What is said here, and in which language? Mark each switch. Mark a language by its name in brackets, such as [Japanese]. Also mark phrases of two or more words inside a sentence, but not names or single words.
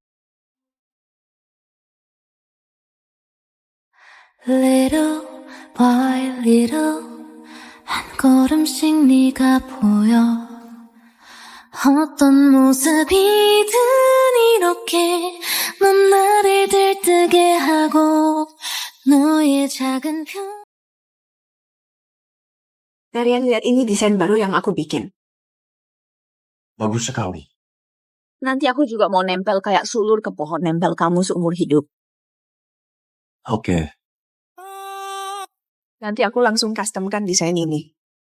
[English] Little by little [Korean] 한 걸음씩 네가 보여 어떤 모습이든 이렇게 넌 나를 들뜨게 하고 너의 작은 편 [Indonesian] Kalian lihat ini desain baru yang aku bikin. Bagus sekali. Nanti aku juga mau nempel kayak sulur ke pohon nempel kamu seumur hidup. Oke. Nanti aku langsung customkan desain ini.